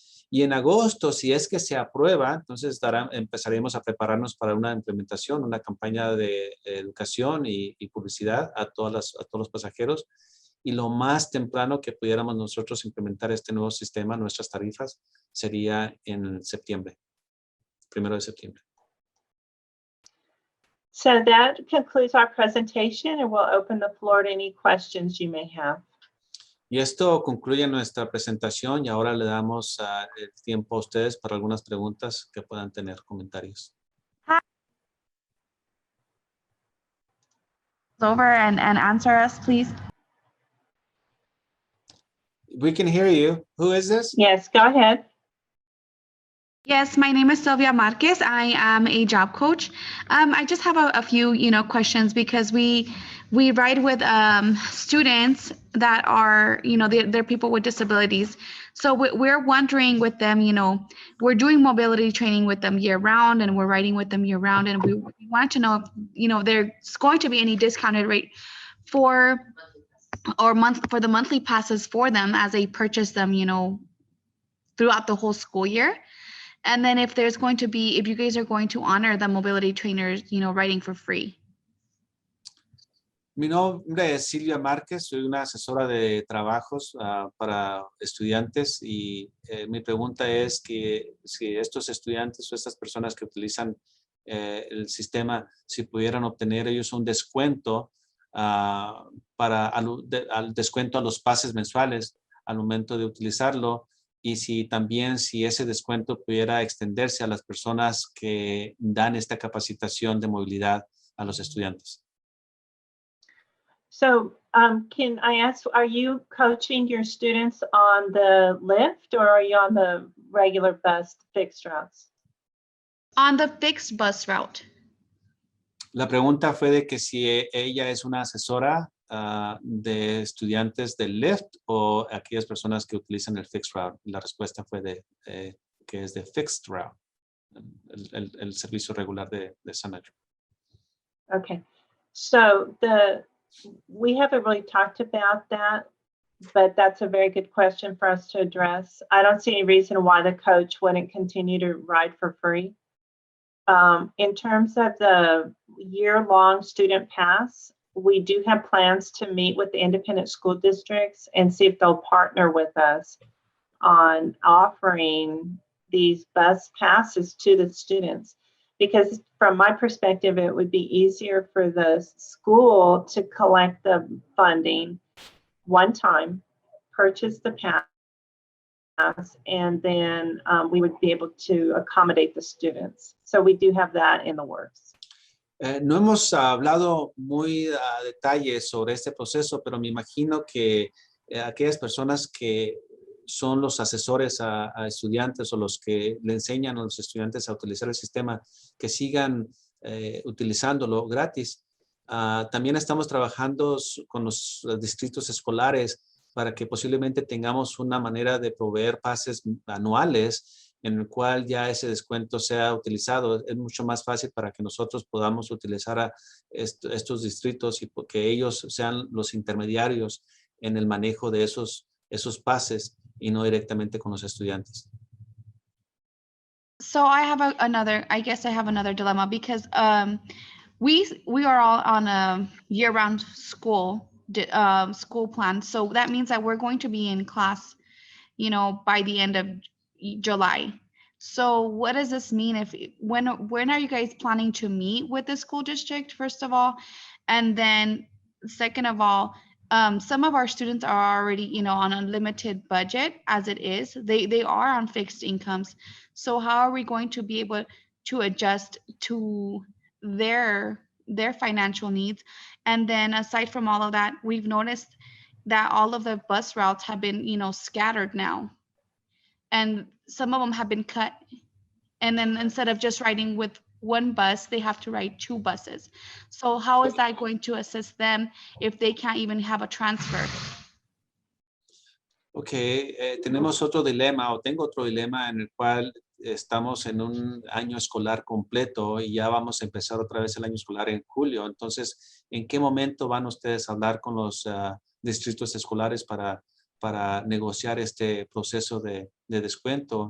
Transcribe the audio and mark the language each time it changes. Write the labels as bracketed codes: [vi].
[es] Y en agosto, si es que se aprueba, entonces empezaremos a prepararnos para una implementación, una campaña de educación y publicidad a todos los pasajeros. Y lo más temprano que pudiéramos nosotros implementar este nuevo sistema, nuestras tarifas, sería en septiembre, 1 de septiembre. [en] So that concludes our presentation, and we'll open the floor to any questions you may have. [es] Y esto concluye nuestra presentación y ahora le damos el tiempo a ustedes para algunas preguntas que puedan tener, comentarios. [en] Over and answer us, please. We can hear you. Who is this? Yes, go ahead. Yes, my name is Sylvia Marquez. I am a job coach. I just have a few, questions because we ride with students that are, they're people with disabilities. So we're wondering with them, we're doing mobility training with them year round, and we're riding with them year round, and we want to know if, there's going to be any discounted rate for the monthly passes for them as they purchase them, throughout the whole school year. And then if you guys are going to honor the mobility trainers, riding for free. [es] Mi nombre es Silvia Márquez, soy una asesora de trabajos para estudiantes y mi pregunta es que si estos estudiantes o estas personas que utilizan el sistema, si pudieran obtener ellos un descuento al descuento a los pases mensuales al momento de utilizarlo, y si ese descuento pudiera extenderse a las personas que dan esta capacitación de movilidad a los estudiantes. [en] So can I ask, are you coaching your students on the lift or are you on the regular bus fixed routes? On the fixed bus route. [es] La pregunta fue de que si ella es una asesora de estudiantes del Lyft o aquellas personas que utilizan el fixed route. La respuesta fue que es de fixed route, el servicio regular de San Andrew. [en] Okay, so we haven't really talked about that, but that's a very good question for us to address. I don't see any reason why the coach wouldn't continue to ride for free. In terms of the year-long student pass, we do have plans to meet with the independent school districts and see if they'll partner with us on offering these bus passes to the students. Because from my perspective, it would be easier for the school to collect the funding one time, purchase the pass, and then we would be able to accommodate the students. So we do have that in the works. [es] No hemos hablado muy a detalle sobre este proceso, pero me imagino que aquellas personas que son los asesores a estudiantes o los que le enseñan a los estudiantes a utilizar el sistema, que sigan utilizándolo gratis. También estamos trabajando con los distritos escolares para que posiblemente tengamos una manera de proveer pases anuales en el cual ya ese descuento sea utilizado. Es mucho más fácil para que nosotros podamos utilizar a estos distritos y que ellos sean los intermediarios en el manejo de esos pases y no directamente con los estudiantes. [en] So I have I guess I have another dilemma because we are all on a year-round school plan. So that means that we're going to be in class, by the end of July. So what does this mean? When are you guys planning to meet with the school district, first of all? And then second of all, some of our students are already, on a limited budget as it is. They are on fixed incomes. So how are we going to be able to adjust to their financial needs? And then aside from all of that, we've noticed that all of the bus routes have been, scattered now. And some of them have been cut. And then instead of just riding with one bus, they have to ride two buses. So how is that going to assist them if they can't even have a transfer? [es] Ok, tenemos otro dilema, o tengo otro dilema en el cual estamos en un año escolar completo y ya vamos a empezar otra vez el año escolar en julio. Entonces, ¿en qué momento van ustedes a hablar con los distritos escolares para negociar este proceso de descuento?